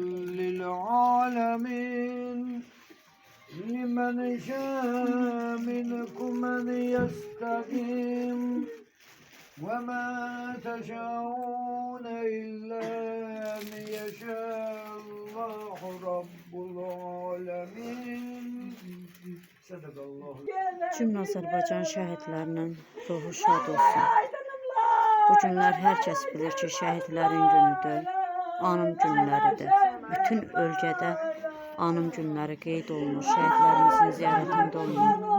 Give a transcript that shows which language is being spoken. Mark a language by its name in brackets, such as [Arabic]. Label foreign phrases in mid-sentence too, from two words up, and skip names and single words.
[Arabic] للعالمين لمن شاء منكم أن يستقيم وما تشاءون إلا أن يشاء الله رب العالمين صدق الله. [Azerbaijani] Cümlə Azərbaycan şəhidlərinin ruhu şad olsun. Bu günlər hər kəs bilir ki, şəhidlərin günüdür, anım günləridir. Bütün ölkədə anım günləri qeyd olunur, şəhidlərimizin ziyarətində olunur.